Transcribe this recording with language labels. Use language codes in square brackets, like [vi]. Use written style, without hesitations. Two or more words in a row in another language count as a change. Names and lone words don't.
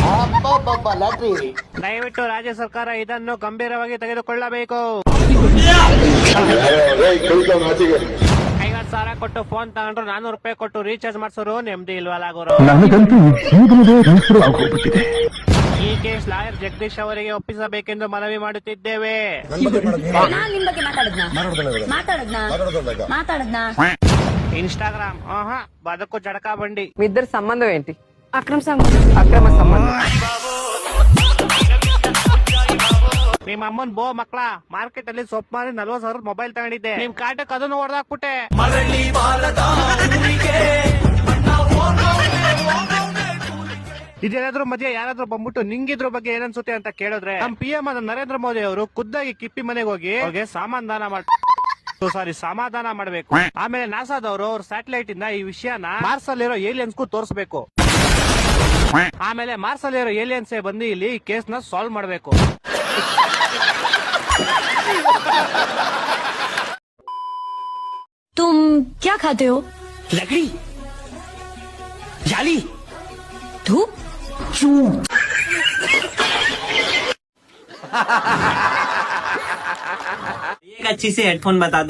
[kn] ದಯವಿಟ್ಟು ರಾಜ್ಯ ಸರ್ಕಾರ ಇದನ್ನು ಗಂಭೀರವಾಗಿ ತೆಗೆದುಕೊಳ್ಳಬೇಕು. 50,000 ಕೊಟ್ಟು ಫೋನ್ ತಗೊಂಡ್ರು 400 ರೂಪಾಯಿ ಕೊಟ್ಟು ರೀಚಾರ್ಜ್ ಮಾಡ್ಸೋರು ನೆಮ್ಮದಿ ಇಲ್ವಲ್ಲ ಗುರು. ಈ ಕೇಸ್ ಲಾಯರ್ ಜಗದೀಶ್ ಅವರಿಗೆ ಒಪ್ಪಿಸಬೇಕೆಂದು ಮನವಿ ಮಾಡುತ್ತಿದ್ದೇವೆ. [te] ఇన్స్టాగ్రామ్ బతుకు జడకా బండి. మీ ఇద్దరు సంబంధం ఏంటి? అక్రమ సంబంధం. [kn] ನಿಮ್ಮ ಅಮ್ಮನ್ ಬೋ ಮಕ್ಳ ಮಾರ್ಕೆಟ್ ಅಲ್ಲಿ ಸೊಪ್ಪು ಮಾರಿ 40,000 ಮೊಬೈಲ್ ತಗೊಂಡಿದ್ದೆ. ನಿಮ್ ಕಾಟಕ್ ಅದನ್ನು ಹೊಡೆದಾಕ್ಬಿಟ್ಟೆ. ಇದೇನಾದ್ರೂ ಮಧ್ಯೆ ಯಾರಾದ್ರೂ ಬಂದ್ಬಿಟ್ಟು ನಿಂಗಿದ್ರ ಬಗ್ಗೆ ಏನನ್ಸುತ್ತೆ ಅಂತ ಕೇಳಿದ್ರೆ ನಮ್ PM ಆದ ನರೇಂದ್ರ ಮೋದಿ ಅವರು ಖುದ್ದಾಗಿ ಕಿಪ್ಪಿ ಮನೆಗೆ ಹೋಗಿ ಅವ್ರಿಗೆ ಸಮಾಧಾನ ಮಾಡಬೇಕು. ಆಮೇಲೆ ನಾಸಾದವರು ಅವ್ರ ಸ್ಯಾಟಲೈಟ್ ಇಂದ ಈ ವಿಷಯನ ಮಾರ್ಸ್ ಅಲ್ಲಿರೋ ಏಲಿಯನ್ಸ್ಗೂ ತೋರಿಸಬೇಕು. ಆಮೇಲೆ ಮಾರ್ಸ್ ಅಲ್ಲಿರೋ ಏಲಿಯನ್ಸ್ ಬಂದು ಇಲ್ಲಿ ಈ ಕೇಸ್ ನ ಸಾಲ್ವ್ ಮಾಡಬೇಕು. [hi] तुम क्या खाते हो? लकड़ी, जाली, धूप, एक अच्छी सी हेडफोन बता दो।